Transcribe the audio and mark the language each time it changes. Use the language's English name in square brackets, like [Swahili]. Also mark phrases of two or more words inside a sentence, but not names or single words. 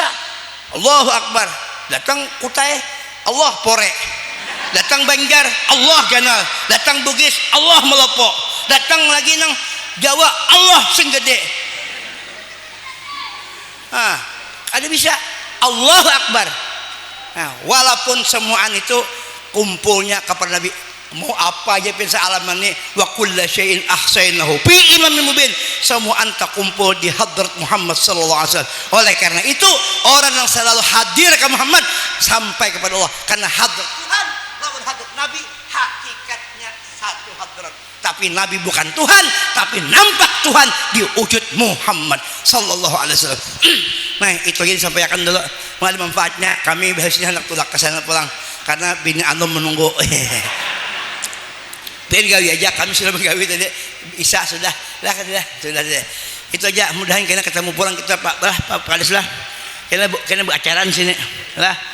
[Arabic] الله أكبر [Banjar] datang Kutai Allah pore, datang Banjar Allah ganal, datang Bugis Allah melopok, datang lagi nang Jawa Allah [Javanese] sing gede. [Banjar] Ada bisa [Arabic] الله أكبر. [Banjar] Nah, walaupun semuaan itu kumpulnya kepada Nabi, mau apa aja pensa alaman ini, [Arabic] وكل شيء أحصيناه في إمام مبين, [Banjar] semua anta kumpul di hadrat Muhammad [Arabic] صلى الله عليه وسلم. [Banjar] Oleh karena itu orang yang selalu hadir ke Muhammad sampai kepada Allah, karena hadrat Tuhan lawan hadrat Nabi hakikatnya satu hadrat. Tapi Nabi bukan Tuhan, tapi nampak Tuhan di wujud Muhammad [Arabic] صلى الله عليه وسلم. [Banjar] Nah itu aja disampaikan dulu. Ada manfaatnya, kami biasanya hendak tulak ke sana pulang karena bini Anum menunggu. Biar gawi aja, kami sudah menggawi tadi. Isa sudah itu aja. Mudahan kena ketemu pulang kita Pak Kades lah. Kena beracaraan sini lah.